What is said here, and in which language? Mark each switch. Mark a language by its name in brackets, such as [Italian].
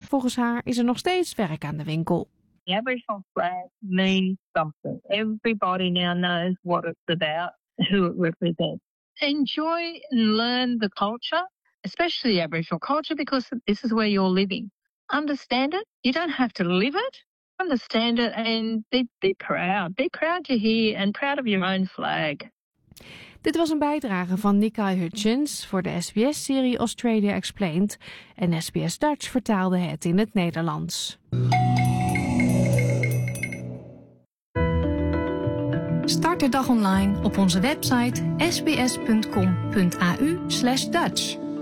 [Dutch] Volgens haar is er nog steeds werk aan de winkel. [English] Every flag means something. Everybody now knows what it's about, who it represents. Enjoy and learn the culture, especially Aboriginal culture, because this is where you're living. Understand it. You don't have to live it. Understand it and be proud. Be proud to hear and proud of your own flag. [Dutch] Dit was een bijdrage van Nikai Hutchins voor de SBS-serie Australia Explained. En SBS Dutch vertaalde het in het Nederlands. Start de dag online op onze website sbs.com.au/Dutch.